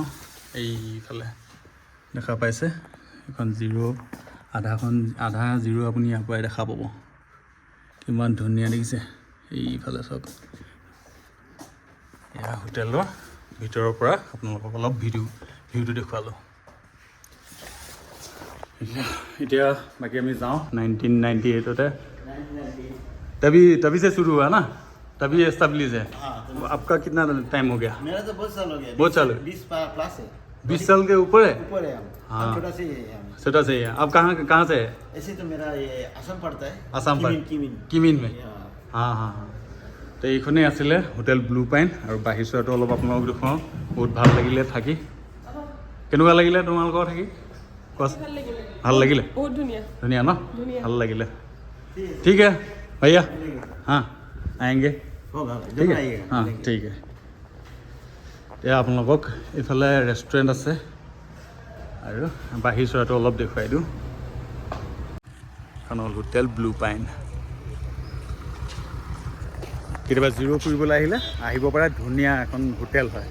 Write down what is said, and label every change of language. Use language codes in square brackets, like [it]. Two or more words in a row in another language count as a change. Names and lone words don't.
[as] এইফালে দেখা পাইছে এখন জিৰ', আধা জিৰ' আপুনি ইয়াৰ পৰাই দেখা পাব। কিমান ধুনীয়া দেখিছে। এইফালে চাওক, এয়া হোটেলৰ ভিতৰৰ পৰা আপোনালোকক অলপ ভিউটো দেখুৱালোঁ। এতিয়া বাকী আমি যাওঁ। [hi] 1998 तभी से शुरू हुआ ना, तभी एस्टेब्लिश है। आपका कितना टाइम हो गया? मेरा तो बहुत साल हो गया। बहुत साल? 20 प्लस है। 20 साल के ऊपर है। हम। हाँ। छोटा से ही है हम। छोटा से ही है। आप कहाँ से है? ऐसे तो मेरा ये असम पड़ता है। आसाम पर किमिन में। हाँ। [as] তো এইখনেই আছিলে হোটেল ব্লু পাইন। আৰু বাহিৰ চোৱাটো অলপ আপোনালোকক দেখুৱাওঁ। বহুত ভাল লাগিলে থাকি। কেনেকুৱা লাগিলে তোমালোকৰ থাকি? ভাল লাগিলে? [hi] बहुत [as] ধুনীয়া ন? ভাল লাগিলে। [hi] ঠিক है भैया, हाँ आएंगे। होगा ঠিক जरूर है, आइएगा। हाँ ठीक है। [as] এতিয়া আপোনালোকক এইফালে ৰেষ্টুৰেণ্ট আছে, আৰু বাহিৰ চোৱাটো অলপ দেখুৱাই দিওঁ। এখন হ'ল হোটেল ব্লু পাইন। কেতিয়াবা জিৰ' ফুৰিবলৈ আহিব পাৰে, ধুনীয়া এখন হোটেল হয়।